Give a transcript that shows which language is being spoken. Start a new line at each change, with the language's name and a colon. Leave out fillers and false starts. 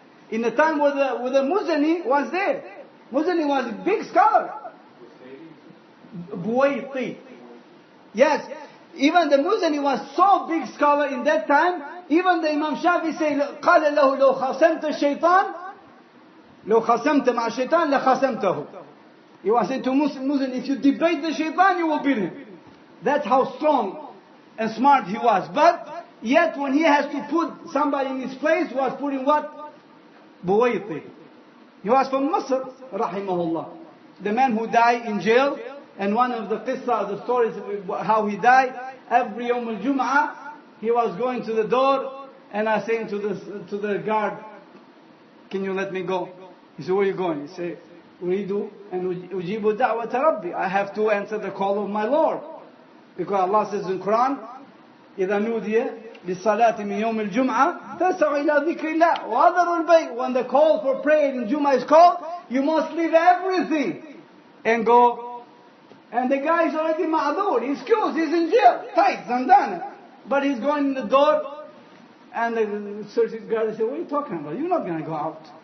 English: In the time where the Muzani was there. Muzani was a big scholar. Buwaiti. Yes. Even the Muzani was so big scholar in that time, even the Imam Shafi said,
Arabic: قال له لو خاصمت الشيطان لو خصمت مع الشيطان لخصمته.
English: He was saying to Muslim, if you debate the shaitan, you will beat him. That's how strong and smart he was. But yet when he has to put somebody in his place, he was putting what? Buwayti. He was from Masr, rahimahullah. The man who died in jail. And one of the qissa, the stories how he died, every Yawm al-Jum'ah, he was going to the door, and I saying to the guard, can you let me go? He said, where are you going?
Arabic: He said, Uridu and ujibu da'wata rabbi.
English: I have to answer the call of my Lord. Because Allah says in Qur'an,
Arabic: إِذَا نُودِيَ لِلصَّلَاةِ مِنْ يَوْمِ الْجُمْعَةِ فَاسْعُوا إِلَى ذِكْرِ اللَّهِ وَأَذَرُوا الْبَيْعَ.
English: When the call for prayer in Jum'ah is called, you must leave everything and go. And the guy is already ma'adur, he's excused, he's in jail, tight, zandana. But he's going in the door, and the security guard said, what are you talking about? You're not going to go out.